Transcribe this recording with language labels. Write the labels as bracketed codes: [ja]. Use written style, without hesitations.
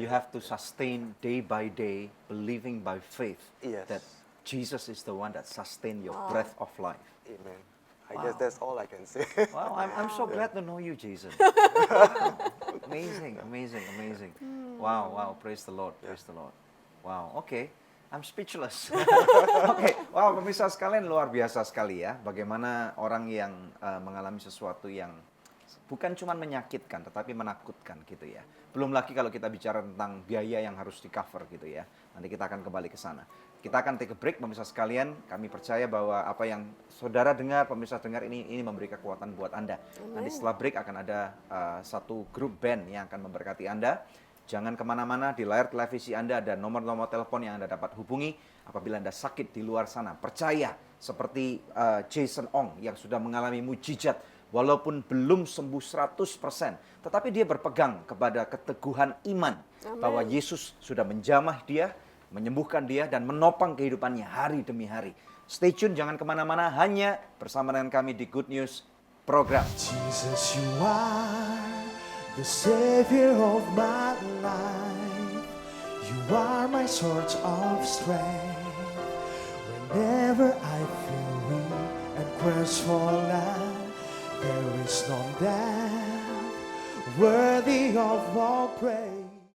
[en] You have to sustain day by day, believing by faith Yes. that Jesus is the one that sustains your breath of life. Amen. I guess that's all I can say. Wow, I'm so glad to know you, Jason. Amazing, amazing, amazing. Wow, wow, praise the Lord, praise the Lord. Wow, okay, I'm speechless. [id] Oke, wow, pemirsa sekalian, luar biasa sekali ya. Bagaimana orang yang mengalami sesuatu yang bukan cuma menyakitkan, tetapi menakutkan gitu ya. Belum lagi kalau kita bicara tentang biaya yang harus di cover gitu ya. Nanti kita akan kembali ke sana. Kita akan [en] take a break, [id] pemirsa sekalian. Kami percaya bahwa apa yang saudara dengar, pemirsa dengar ini memberi kekuatan buat Anda. Nanti setelah break akan ada satu grup band yang akan memberkati Anda. Jangan kemana-mana, di layar televisi Anda ada nomor-nomor telepon yang Anda dapat hubungi apabila Anda sakit di luar sana. Percaya seperti Jason Ong yang sudah mengalami mujizat walaupun belum sembuh 100%. Tetapi dia berpegang kepada keteguhan iman bahwa Yesus sudah menjamah dia, menyembuhkan dia, dan menopang kehidupannya hari demi hari. [en] Stay tune, [id] jangan kemana-mana, hanya bersama dengan kami di Good News Program. [en] Jesus, you are the Savior of my life. You are my source of strength. Whenever I feel weak and crestfallen, there is none that worthy of all praise.